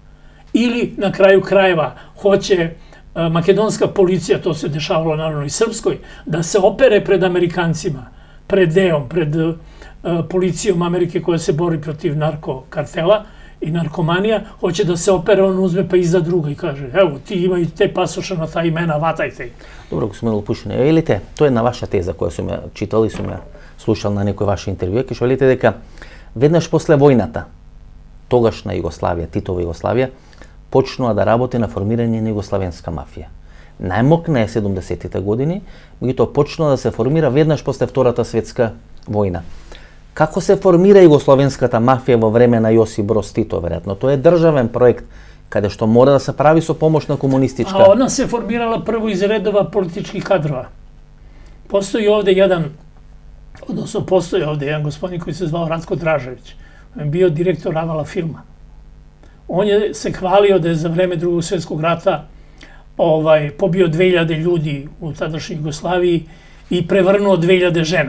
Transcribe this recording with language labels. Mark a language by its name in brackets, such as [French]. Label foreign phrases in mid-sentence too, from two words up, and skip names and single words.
[Serbian] Ili na kraju krajeva hoće makedonska policija, to se dešavalo naravno i srpskoj, da se opere pred Amerikancima, pred DEA-om, pred policijom Amerike koja se bori protiv narkokartela i narkomanija, hoće da se opere, on uzme pa iza druga i kaže, evo, ti imaju te pasoša na ta imena, vatajte. [Macedonian] Dobro, gospodin Лопушин, велите, тоа е на ваша теза која сум ја читал и сум ја слушал на некој ваше интервју, ќе велите дека веднаш после војната, тогашна Југославија, Титова Југославија, почнува да работи на формирање на југославенска мафија. Најмокна е 70-тите години, меѓутоа почнува да се формира веднаш после Втората светска војна. Како се формира југословенската мафија во време на Јосип Броз Тито, веројатно? Тоа е државен проект, каде што мора да се прави со помош на комунистичка... [Serbian] А она се формирала прво из редова политичких кадрова. [Macedonian] Постои овде [Serbian] jedan gospodin koji se zvao Ratko Dražević. On je bio direktor Avala filma. On je se hvalio da je za vreme Drugog svjetskog rata pobio 2000 ljudi u tadašnjoj Jugoslaviji i prevrnuo 2000 žena.